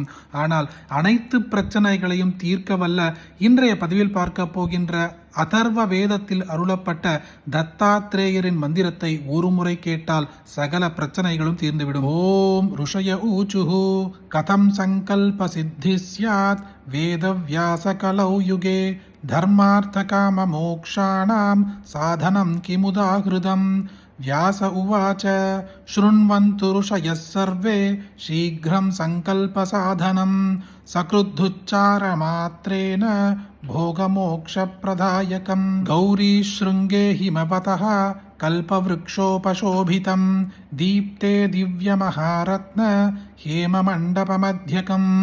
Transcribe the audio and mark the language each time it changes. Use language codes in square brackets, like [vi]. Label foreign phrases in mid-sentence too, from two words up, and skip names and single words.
[ta] ஆனால் அனைத்து பிரச்சனைகளையும் தீர்க்க வல்ல இன்றைய பதிவில் பார்க்க போகின்ற அதர்வ வேதத்தில் அருளப்பட்ட தத்தாத்ரேயரின் மந்திரத்தை ஒரு முறை கேட்டால் சகல பிரச்சனைகளும் தீர்ந்துவிடும். [sa] ॐ ऋषय ऊचुः कथं सङ्कल्प सिद्धि स्यात् वेदव्यास कलौ युगे धर्मार्थ काम मोक्षाणां साधनं किमुदाहृतम्. व्यास उवाच शृण्वन्तु ऋषयः सर्वे शीघ्रं सङ्कल्पसाधनं सकृद्धुच्चारमात्रेण भोगमोक्षप्रदायकं गौरीशृङ्गे हिमवतः कल्पवृक्षोपशोभितं दीप्ते दिव्यमहारत्न हेममण्डपमध्यकं